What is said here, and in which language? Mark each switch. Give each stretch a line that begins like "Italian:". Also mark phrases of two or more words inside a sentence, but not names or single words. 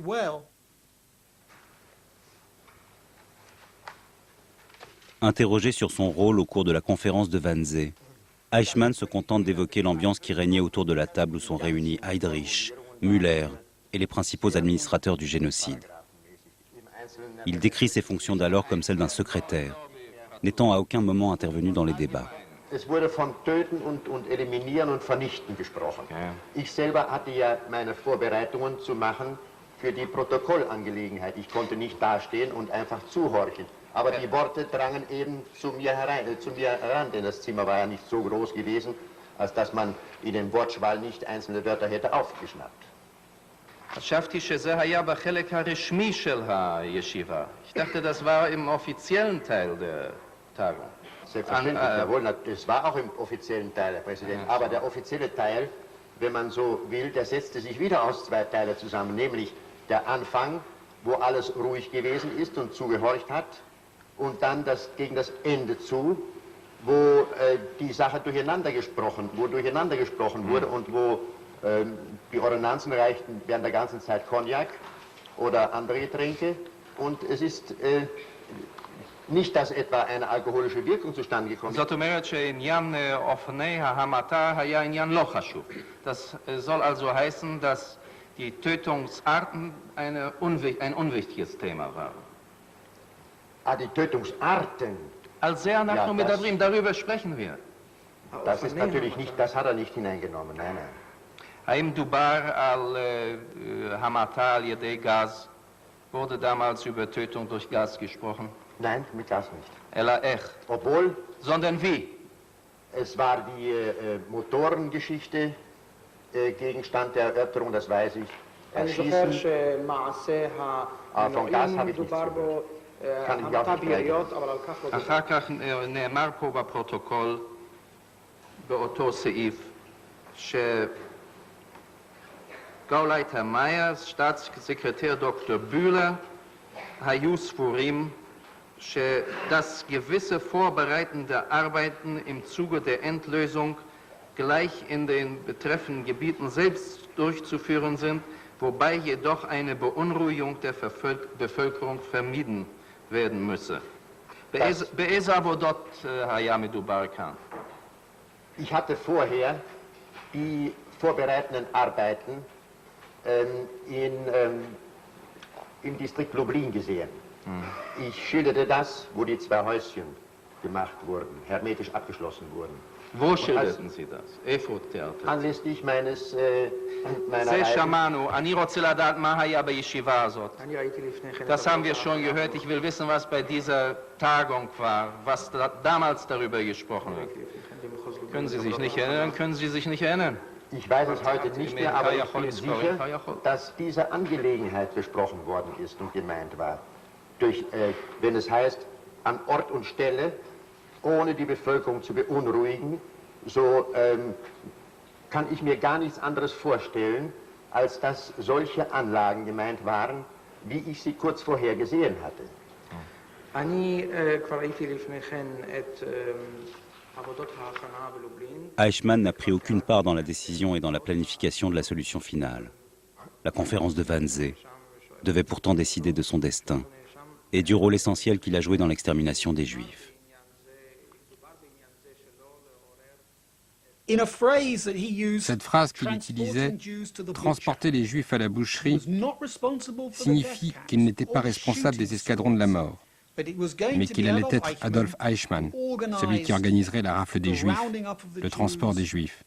French: Interrogé sur son rôle au cours de la conférence de Wannsee, Eichmann se contente d'évoquer l'ambiance qui régnait autour de la table où sont réunis Heydrich, Müller et les principaux administrateurs du génocide. Il décrit ses fonctions d'alors comme celles d'un secrétaire, n'étant à aucun moment intervenu dans les débats.
German: Es wurde von Töten und Eliminieren und Vernichten gesprochen. Ich selber hatte ja meine Vorbereitungen zu machen für die Protokollangelegenheit. Ich konnte nicht dastehen und einfach zuhorchen. Aber die Worte drangen eben zu mir heran, denn das Zimmer war ja nicht so groß gewesen, als dass man in den Wortschwall nicht einzelne Wörter hätte aufgeschnappt.
Hebrew: חשבתי שזה היה בחלק הרשמי של הישיבה.
German: Ich dachte, das war im offiziellen Teil der Tagung. Selbstverständlich, jawohl, es war auch im offiziellen Teil, Herr Präsident. Aber der offizielle Teil, wenn man so will, der setzte sich wieder aus zwei Teilen zusammen, nämlich der Anfang, wo alles ruhig gewesen ist und zugehorcht hat, und dann gegen das Ende zu, wo die Sache durcheinander gesprochen wurde und wo die Ordonnanzen reichten während der ganzen Zeit Cognac oder andere Getränke. Und es ist nicht, dass etwa eine alkoholische Wirkung zustande gekommen ist.
Hebrew: זאת אומרת שעניין אופני ההמתה היה עניין לא חשוב.
German: Das soll also heißen, dass die Tötungsarten ein unwichtiges Thema waren. Ah, die Tötungsarten. Als sehr nach nur מדברים, darüber sprechen wir. Das ist natürlich nicht, das hat er nicht hineingenommen, nein, nein.
Hebrew: האם דובר על המתה על ידי גז?
German: Wurde damals über Tötung durch Gas gesprochen? Nein, mit Gas nicht.
Hebrew: אלא איך?
German: Obwohl, sondern wie? Es war die Motorengeschichte Gegenstand der Erörterung, das weiß ich. Erschießen. Von Gas habe ich nichts gehört. kann ich auch nicht greifen.
Hebrew: אחר כך נאמר פה בפרוטוקול, באותו סעיף, שגאולייטר מאייר, סטאטססקרטר דוקטור בוהלר, היו סבורים
German: dass gewisse vorbereitende Arbeiten im Zuge der Endlösung gleich in den betreffenden Gebieten selbst durchzuführen sind, wobei jedoch eine Beunruhigung der Bevölkerung vermieden werden müsse.
Hebrew: באיזה עבודות היה מדובר כאן?
German: Ich hatte vorher die vorbereitenden Arbeiten im Distrikt Lublin gesehen. Ich schilderte das, wo die 2 Häuschen gemacht wurden, hermetisch abgeschlossen wurden. Wo schilderten Sie das? Anlässlich meiner
Hebrew: Shamanu, אני רוצה לדעת מה היה בישיבה הזאת.
German: Das haben wir schon gehört. Ich will wissen, was bei dieser Tagung war, was damals darüber gesprochen wird. Können Sie sich nicht erinnern? Können Sie sich nicht erinnern? Ich weiß es heute nicht mehr, aber ich bin sicher, dass diese Angelegenheit besprochen worden ist und gemeint war. Wenn es heißt, an Ort und Stelle, ohne die Bevölkerung zu beunruhigen, so kann ich mir gar nichts anderes vorstellen, als dass solche Anlagen gemeint waren, wie ich sie kurz vorher gesehen hatte.
French: Eichmann n'a pris aucune part dans la décision et dans la planification de la solution finale. La conférence de Wannsee devait pourtant décider de son destin et du rôle essentiel qu'il a joué dans l'extermination des Juifs. Cette phrase qu'il utilisait, « transporter les Juifs à la boucherie », signifie qu'il n'était pas responsable des escadrons de la mort, mais qu'il allait être Adolf Eichmann, celui qui organiserait la rafle des Juifs, le transport des Juifs.